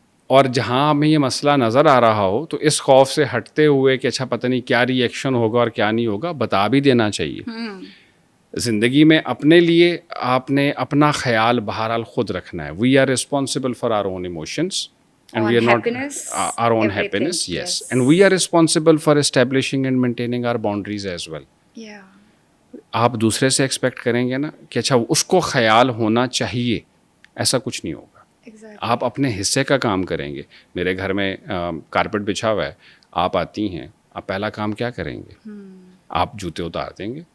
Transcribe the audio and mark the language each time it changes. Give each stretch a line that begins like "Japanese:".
Urdu: اور جہاں ہمیں یہ مسئلہ نظر آ رہا ہو تو اس خوف سے ہٹتے ہوئے کہ اچھا پتہ نہیں کیا ری ایکشن ہوگا اور کیا نہیں ہوگا, بتا بھی دینا چاہیے. زندگی میں اپنے لیے آپ نے اپنا خیال بہرحال خود رکھنا ہے.
English: We are responsible for our own emotions and we are not our own happiness. Yes, and we are responsible for establishing and maintaining our boundaries as well.
Urdu: آپ دوسرے سے ایکسپیکٹ کریں گے نا کہ اچھا اس کو خیال ہونا چاہیے, ایسا کچھ نہیں ہوگا. آپ اپنے حصے کا کام کریں گے. میرے گھر میں کارپیٹ بچھا ہوا ہے, آپ آتی ہیں, آپ پہلا کام کیا کریں گے؟ آپ جوتے اتار دیں گے.